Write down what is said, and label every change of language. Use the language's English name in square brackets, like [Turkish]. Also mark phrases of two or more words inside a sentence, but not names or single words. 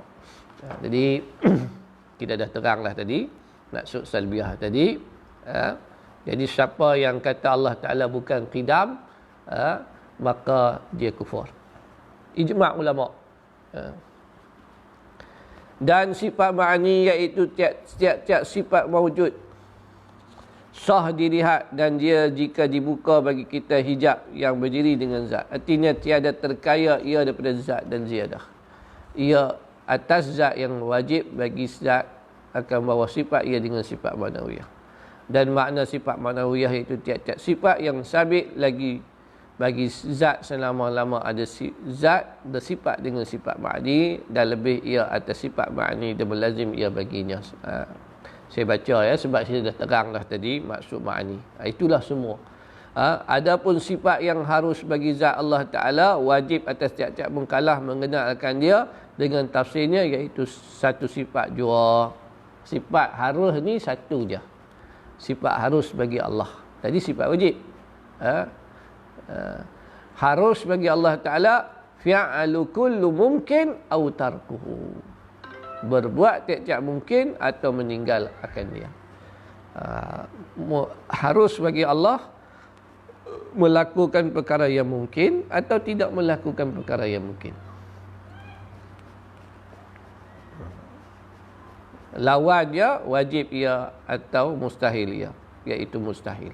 [Malay] Jadi kita dah teranglah tadi maksud salbiyah tadi. Jadi siapa yang kata Allah Ta'ala bukan qidam, maka dia kufur. Ijma' ulama. Dan sifat ma'ani iaitu tiap-tiap sifat mawujud sah dilihat dan dia jika dibuka bagi kita hijab yang berdiri dengan zat. Artinya tiada terkaya ia daripada zat dan ziyadah. Ia atas zat yang wajib bagi zat akan bawa sifat ia dengan sifat ma'nawiyah. Dan makna sifat ma'nawiyah itu tiap-tiap sifat yang sabit lagi bagi zat selama-lama ada zat bersifat dengan sifat ma'ni dan lebih ia atas sifat ma'ni dan melazim ia baginya. Saya baca sebab saya dah terang dah tadi maksud ma'ni. Itulah semua. Adapun sifat yang harus bagi zat Allah Ta'ala, wajib atas tiap-tiap mukallaf mengenalkan dia dengan tafsirnya, iaitu satu sifat jua. Sifat harus ni satu je. Sifat harus bagi Allah. Tadi sifat wajib. Harus bagi Allah Ta'ala, [Arabic] فعل كل ممكن أو تركه. [Malay] Berbuat tiap-tiap mungkin atau meninggal akan dia. Harus bagi Allah melakukan perkara yang mungkin atau tidak melakukan perkara yang mungkin. Lawan dia wajib ia atau mustahil ia, iaitu mustahil.